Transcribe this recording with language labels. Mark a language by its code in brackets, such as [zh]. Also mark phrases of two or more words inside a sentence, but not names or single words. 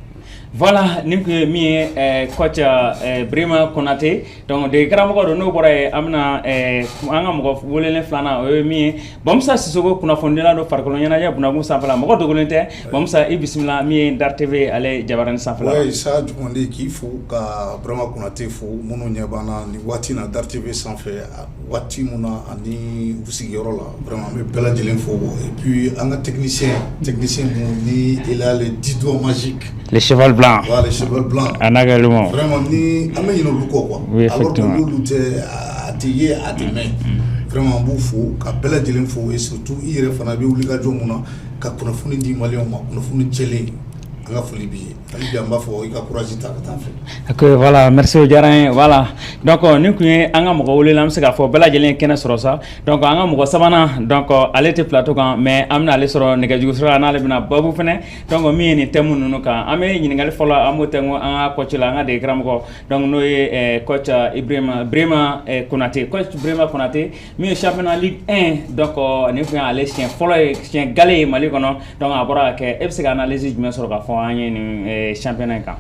[bm] Voilà nin kun ye min ye coach Birima Konate donc de karamɔgɔ don n'o bɔra ye an bɛna an ka mɔgɔ welelen filanan o ye min ye Bamusa Sisoko kunnafonidila don farikolo ɲɛnajɛ bunakun sanfɛla mɔgɔ dogolen tɛ Bamusa i bisimila min ye Dar TV ale jabarani sanfɛla. Oui sa Jumande k'i fo ka Birima Konate fo minnu ɲɛ b'an ni waati na Dar TV sanfɛ waati mun na ani u sigiyɔrɔ la vraiment an bɛ bɛɛ lajɛlen fo [fr] et puis [bm] an ka technicien mun ni [fr] il a les 10 doigts magiques. Les cheval blanc. Voilà, les cheval blanc. Vraiment [bm] ni an bɛ ɲinɛ olu kɔ quoi. [fr] Oui, effectivement. [bm] Alors que olu tɛ a tɛ ye a tɛ mɛn. Vraiment an b'u fo ka bɛɛ lajɛlen fo [fr] et surtout [bm] i yɛrɛ fana bɛ wuli ka jɔ mun na ka kunnafoni di maliyɛnw ma kunnafoni jɛlen an ka foli b'i ye hali bi an b'a fɔ i ka courage ta ka taa fɛ. [fr] Ok voilà merci [bm] o diyara n ye voilà donc nin kun ye an ka mɔgɔ wele an bɛ se k'a fɔ bɛɛ lajɛlen kɛnɛ sɔrɔ sa donc an ka mɔgɔ sabanan donc ale tɛ plateau kan mais an bɛna ale sɔrɔ nɛgɛjugu sira la n'ale bɛna babu fɛnɛ donc min ye nin thème ninnu kan an bɛ ɲininkali fɔlɔ an b'o tɛnku an ka coach la an ka dege karamɔgɔ donc n'o ye coach Birima Konate coach Birima Konate min ye championnat Ligue 1 donc nin kun ye ale siɲɛ fɔlɔ ye siɲɛ gale ye Mali kɔnɔ donc a bɔra ka kɛ e bɛ se ka analyse jumɛn sɔrɔ k'a fɔ an ye nin championnat kan.